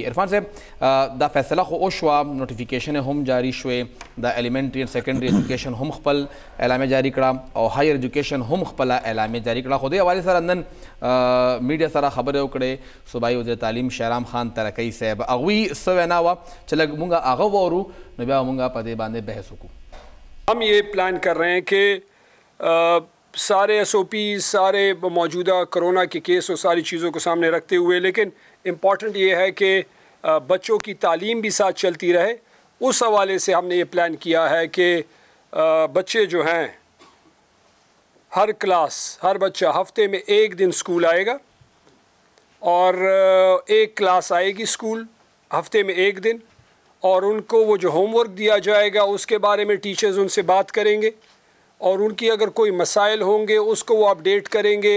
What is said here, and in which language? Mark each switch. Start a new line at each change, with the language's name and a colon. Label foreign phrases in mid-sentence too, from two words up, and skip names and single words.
Pashto: عرفان صاحب دا فیصله خو وشوه, نوټیفیکیشن هم جاری شوې, د
English: Elementary and Secondary Education
Pashto: هم خپل اعلامیه جاری کړه او
English: Higher Education
Pashto: هم خپله اعلامیه جاری کړه. خو دې حوالې سره نن میډیا سره خبرې وکړې صوبایي وزیر تعلیم شهرام خان ترکی صاحب, هغوی څه وینا وه چې لږ مونږ هغه واورو نو بیا مونږ په دې باندې بحث وکړو.
Urdu: ہم یہ پلان کر رہے ہیں کہ سارے ایس او پی, سارے موجودہ کرونا کے کیس اور ساری چیزوں کو سامنے رکھتے ہوئے, لیکن امپورٹنٹ یہ ہے کہ بچوں کی تعلیم بھی ساتھ چلتی رہے. اس حوالے سے ہم نے یہ پلان کیا ہے کہ بچے جو ہیں ہر کلاس, ہر بچہ ہفتے میں 1 دن سکول آئے گا اور 1 کلاس آئے گی سکول ہفتے میں 1 دن, اور ان کو وہ جو
English: home work
Urdu: دیا جائے گا اس کے بارے میں ٹیچرز ان سے بات کریں گے اور ان کی اگر کوئی مسائل ہوں گے اس کو وہ اپڈیٹ کریں گے.